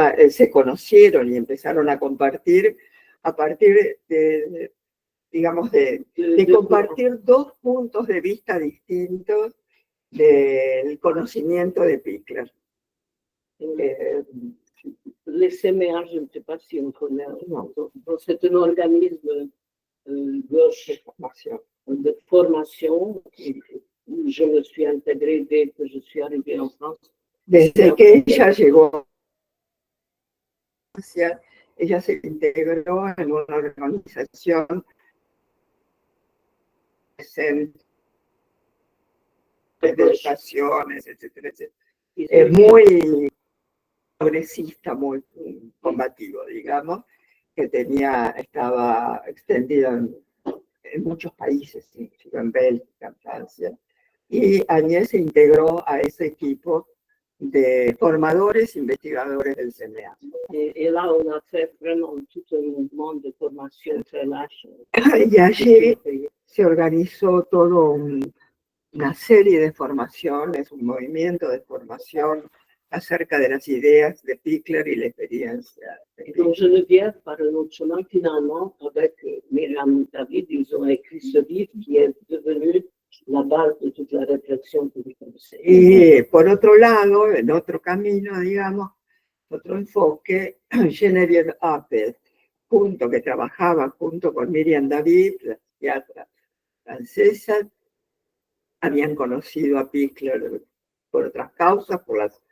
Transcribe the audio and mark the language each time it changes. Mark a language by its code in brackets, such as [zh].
[es] se conocieron y empezaron a compartir a partir de digamos, de compartir 2 puntos de vista distintos del conocimiento de Pickler. [fr] Les CMA, je ne sais pas si on connaît, c'est un organisme gauche de formation où je me suis intégrée dès que je suis arrivée en France. [es] Desde que ella llegó, ella se integró en una organización de educaciones, etcétera, etcétera. Es muy progresista, muy combativo, digamos, que estaba extendido en muchos países, en Bélgica, en Francia, y Agnès se integró a ese equipo de formadores investigadores del CNA. [fr] Et là, on a fait vraiment tout un mouvement de formation très large. [es] Y allí se organizó todo una serie de formaciones, un movimiento de formación acerca de las ideas de Pickler y la experiencia. [fr] Et donc, Geneviève, par un autre chemin, finalement, avec Myriam David, ils ont écrit ce livre qui est devenu la base de toute la réflexion que vous connaissez. [es] Y por otro lado, en otro camino, digamos, otro enfoque, Geneviève Appel, que trabajaba junto con Myriam David, la psiquiatra francesa, habían conocido a Pickler por otras causas, por